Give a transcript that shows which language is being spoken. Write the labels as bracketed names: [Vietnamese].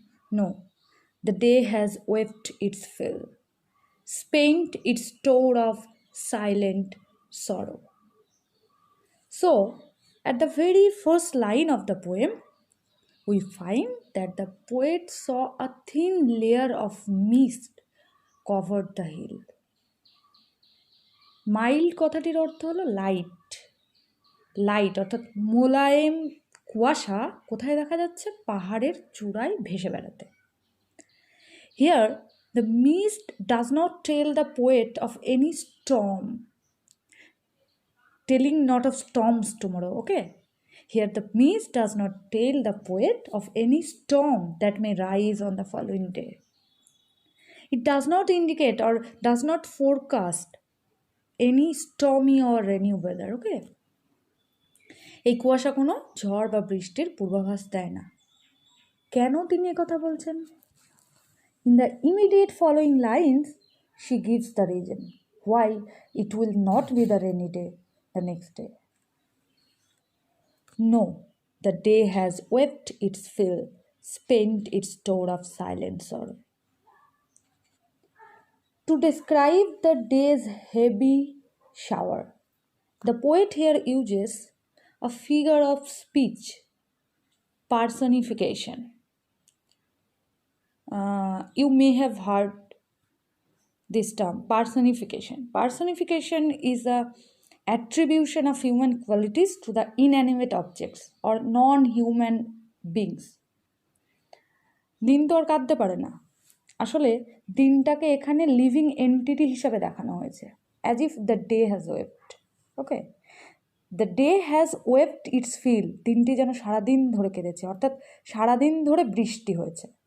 [English] No, the day has wept its fill, spent its store of silent sorrow. So, at the very first line of the poem, we find that the poet saw a thin layer of mist covered the hill. [Bangla] Mild কথাটির অর্থ হলো light. Light অর্থাৎ মোলায়েম কুয়াশা কোথায় দেখা যাচ্ছে? পাহাড়ের চূড়ায় ভেসে বেড়াতে। [English] Here the mist does not tell the poet of any storm, telling not of storms tomorrow. Okay, here the mist does not tell the poet of any storm that may rise on the following day. It does not indicate or does not forecast any stormy or rainy weather. Okay? [Bangla] এই কুয়াশা কোনো ঝড় বা বৃষ্টির পূর্বাভাস দেয় না। কেন তিনি কথা বলছেন? [English] In the immediate following lines, she gives the reason why it will not be the rainy day the next day. No, the day has wept its fill, spent its store of silent sorrow. To describe the day's heavy shower. The poet here uses a figure of speech, personification. You may have heard this term, personification. Personification is a attribution of human qualities to the inanimate objects or non-human beings. [Bangla] দিন তো আর কাঁদতে পারে না, আসলে দিনটাকে এখানে living entity হিসাবে দেখানো হয়েছে, [English] As if the day has wept. [Bangla] Okay, [English] the day has wept its feel, [Bangla] দিনটি যেন সারাদিন ধরে কেঁদেছে, অর্থাৎ সারাদিন ধরে বৃষ্টি হয়েছে।